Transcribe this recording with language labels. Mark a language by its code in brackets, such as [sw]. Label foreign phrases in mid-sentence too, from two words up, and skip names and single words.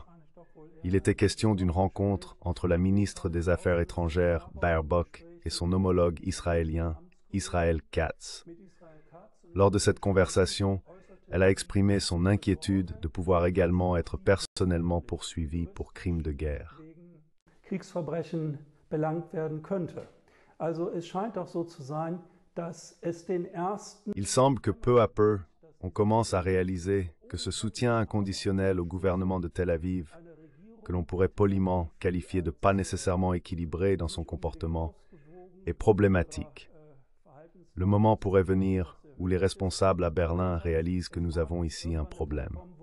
[fr] Il était question d'une rencontre entre la ministre des Affaires étrangères, Baerbock, et son homologue israélien, Israel Katz. Lors de cette conversation, elle a exprimé son inquiétude de pouvoir également être personnellement poursuivie pour crimes de guerre. [de] Kriegsverbrechen belangt werden könnte. Also es scheint doch so zu sein, dass es den ersten [fr] Il semble que peu à peu, on commence à réaliser que ce soutien inconditionnel au gouvernement de Tel Aviv, que l'on pourrait poliment qualifier de pas nécessairement équilibré dans son comportement, est problématique. Le moment pourrait venir où les responsables à Berlin réalisent que nous avons ici un problème.